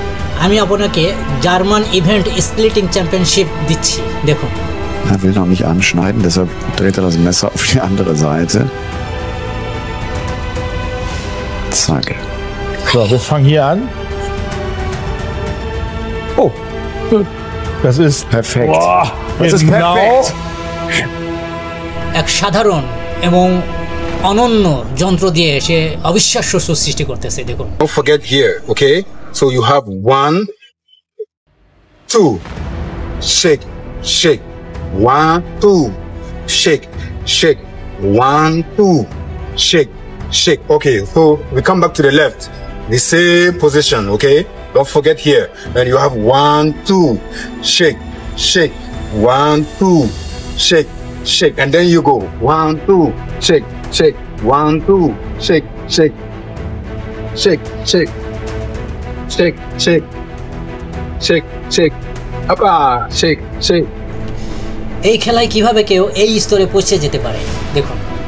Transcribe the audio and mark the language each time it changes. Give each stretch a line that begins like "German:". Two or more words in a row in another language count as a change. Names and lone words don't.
Bangla: আমি আপনাকে জার্মান
English: event splitting championship
Bangla: দিচ্ছি। দেখুন।
German: Er will noch nicht anschneiden, deshalb dreht er das Messer auf die andere Seite. Zack. So, wir fangen hier an. Oh, das ist perfekt. Boah, das ist perfekt.
Bangla: এক সাধারণ এবং অনন্য যন্ত্র দিয়ে সে অবিশ্বাস্য সুসৃষ্টি করতেছে। দেখুন।
English: Don't forget here, okay? So you have 1 2, shake, shake. 1, 2, shake, shake. 1, 2, shake, shake. Okay, so we come back to the left. The same position, okay? Don't forget here. Then you have 1, 2, shake, shake. 1, 2, shake, shake. And then you go 1, 2, shake, shake. 1, 2, shake, shake. Shake, shake. Shake, shake. Shake, shake. Appa, shake, shake.
Bangla: এই খেলায় কিভাবে কেউ এই স্তরে পৌঁছে যেতে পারে দেখুন।